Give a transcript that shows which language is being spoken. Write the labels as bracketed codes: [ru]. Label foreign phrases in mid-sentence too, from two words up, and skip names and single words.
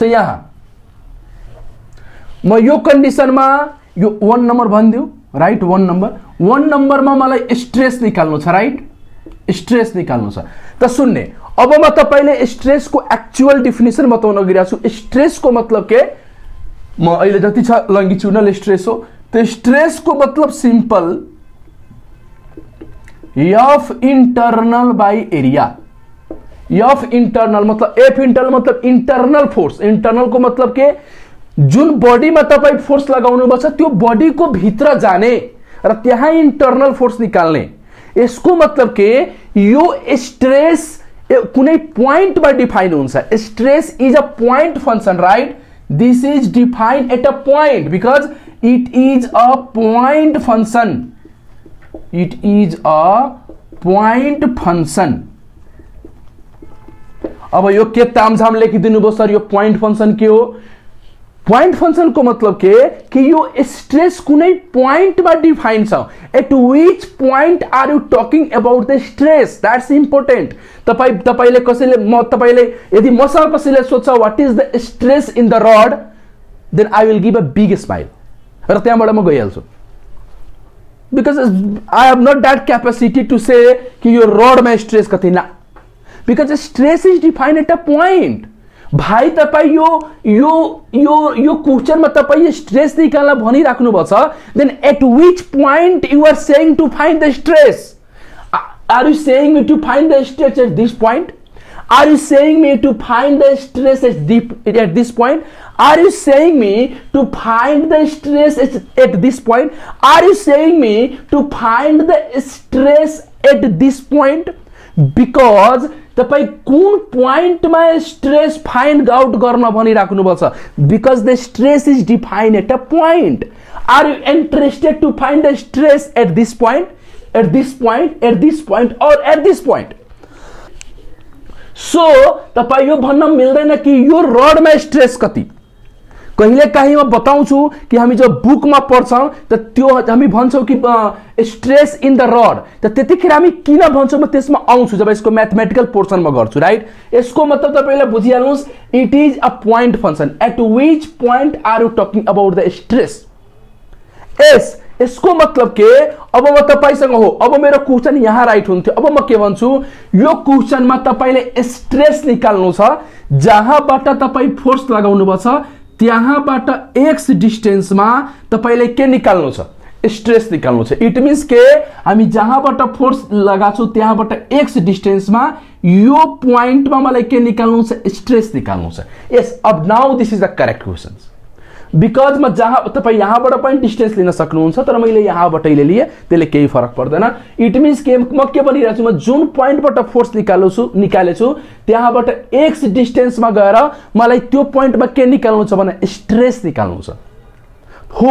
[ne] यहाँ म यो कन्डिसनमा यो 1 नम्बर भनिदिउ, राइट। 1 नम्बरमा मलाई स्ट्रेस निकाल्नु छ, राइट, स्ट्रेस निकाल्नु छ। त सुन्ने अब म तपाईले स्ट्रेस को [en] actual definition [ne] बताउन गइरहेको छु। स्ट्रेस को मतलब के म अहिले जति छ [en] longitudinal stress [ne] हो, त स्ट्रेस को मतलब [en] simple F internal by area. F internal मतलब F internal मतलब internal force। [ne] इंटरनल को मतलब के जुन बॉडी में तपाई फोर्स लगाउनु पर्छ त्यो बॉडी को भित्र जाने र त्यहाँ [en] internal force [ne] निकाल्ने। यसको मतलब के यो स्ट्रेस कुनै पॉइंट में डिफाइन हुन्छ। [en] Stress is a point function, right. This is defined at a point because it is a point function. It is a point function. [ne] अब यो के तामझाम लेखिदिनु भयो सर, यो [en] point function [ne] के हो? पॉइंट फंक्शन को मतलब के कि यो स्ट्रेस कुनै पॉइंट में डिफाइन छ। [en] At which point are you talking about the stress, that's important. [ne] तपाईले कसैले म तपाईले यदि मसँग कसैले सोध्छ [en] what is the stress in the rod, then I will give a big smile [ne] र त्यहाँबाट म गइहाल्छु। [en] because I have not that capacity to say [ne] कि यो रड में स्ट्रेस कति ना, [en] because stress is defined at a point. [ne] भाई तपाई यो क्वेश्चन में तपाई स्ट्रेस निकाल्न भनिराख्नु भएको छ, [en] Then at which point you are saying to find the stress? Are you saying me to find the stress at this point? Are you saying me to find the stress at this point? Are you saying me to find the stress at this point? Are you saying me to find the stress at this point? [ne] Because तपाई कुन पॉइंट में स्ट्रेस [en] find out [ne] गर्न भनिराख्नु भएको छ, [en] because the stress is defined at a point. Are you interested to find the stress at this point, at this point, at this point or at this point? [ne] So तपाई यो भन्न मिल्दैन कि यो रड में स्ट्रेस कति। कहिले काहीँ म बताउँछु कि हामी जब बुक में पढ्छौं त त्यो हामी भन्छौं कि [en] stress in the rod, [ne] त त्यतिखेर हामी किन भन्छौं म त्यसमा आउँछु जब यसको [en] mathematical portion [ne] म गर्छु, राइट। यसको मतलब तपाईले बुझिहाल्नुस्, [en] It is a point function. At which point are you talking about the stress? [ne] यस, यसको मतलब के अब म तपाईसँग हो, अब मेरो क्वेशन यहाँ राइट हुन्थ्यो, अब म के भन्छु यो क्वेशन में तपाईले स्ट्रेस निकाल्नु छ, जहाँबाट तपाई फोर्स लगाउनु भएको छ त्यहाँबाट [en] x distance [ne] में तपाईले के निकाल्नु छ? स्ट्रेस निकाल्नु छ। [en] It means [ne] के हामी जहाँबाट फोर्स लगाछौ त्यहाँबाट [en] x distance [ne] में यो पॉइंट में मलाई के निकाल्नु छ? स्ट्रेस निकाल्नु छ। [en] Yes, अब now this is the correct question। [ne] बिकज म जहाँ तपाईँ यहाँबाट पनि डिस्टेन्स लिन सक्नुहुन्छ, तर मैले यहाँबाटै लिए त्यसले केही फरक पर्दैन। [en] It means [ne] के म के भनिरहेको छु, म जुन पोइन्टबाट फोर्स निकालेछु त्यहाँबाट एक्स डिस्टेन्समा गएर मलाई त्यो पोइन्टमा के निकाल्नु छ भने स्ट्रेस निकाल्नु छ हो।